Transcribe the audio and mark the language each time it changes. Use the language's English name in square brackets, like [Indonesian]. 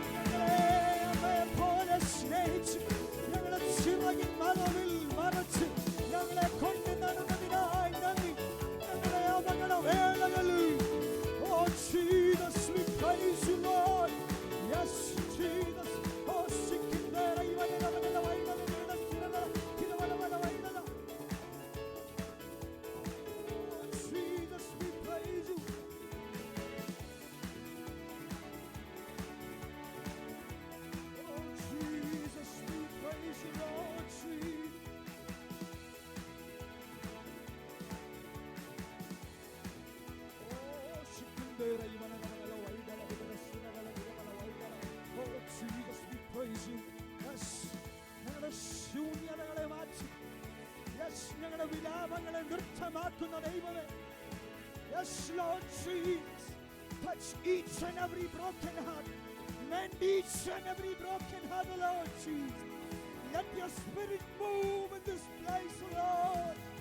[Malayalam] ഞങ്ങളെ അമ്മയെ പോലെ സ്നേഹിച്ച് ഞങ്ങളെ ചിറകിൻ മറവിൽ മറച്ച് ഞങ്ങളെ കൊണ്ട് നടന്നതിനായി നന്ദി. ഞങ്ങളെ അപകടവേളകളിൽ [English] Oh Jesus, we praise you, Lord. Yes, Jesus. Oh, sikindera ivanela vanela vainala vanela sinala kinavala vala vainala. Oh Jesus, we praise you. Oh Jesus, we praise you, Lord Jesus. Oh, sikindera ivanela vanela vainala vanela sinala kinavala vainala. Oh Jesus, we praise you. [Malayalam] Yes, ഞങ്ങളുടെ ശൂന്യതകളെ മാറ്റി Yes, ഞങ്ങളുടെ വിലാപങ്ങളെ നൃത്തമാക്കുന്ന ദൈവമേ. [English] Yes, Lord Jesus, touch each and every broken heart. Mend each and every broken heart, Lord Jesus. Let your spirit move in this place, Lord.